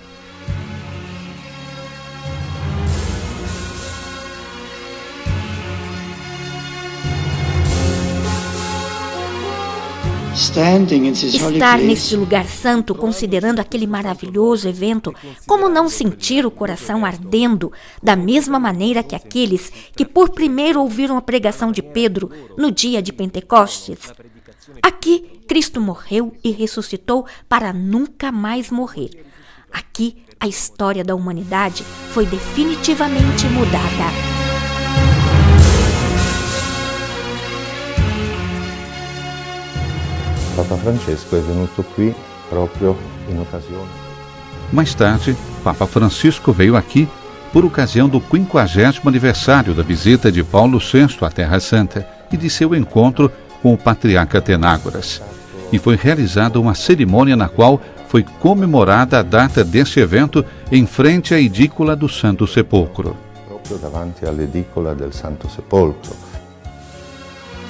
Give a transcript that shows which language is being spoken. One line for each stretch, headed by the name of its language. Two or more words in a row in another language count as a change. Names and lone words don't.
Portuguese: Estar neste lugar santo, considerando aquele maravilhoso evento, como não sentir o coração ardendo, da mesma maneira que aqueles que por primeiro ouviram a pregação de Pedro no dia de Pentecostes? Aqui, Cristo morreu e ressuscitou para nunca mais morrer. Aqui, a história da humanidade foi definitivamente mudada.
Italian: Papa Francesco è venuto qui proprio in occasione.
Portuguese: Mais tarde, Papa Francisco veio aqui por ocasião do 50º aniversário da visita de Paulo VI à Terra Santa e de seu encontro com o patriarca Atenágoras. E foi realizada uma cerimônia na qual foi comemorada a data deste evento em frente à edícula do Santo Sepulcro.
Italian: Proprio davanti all'edicola del Santo Sepolcro.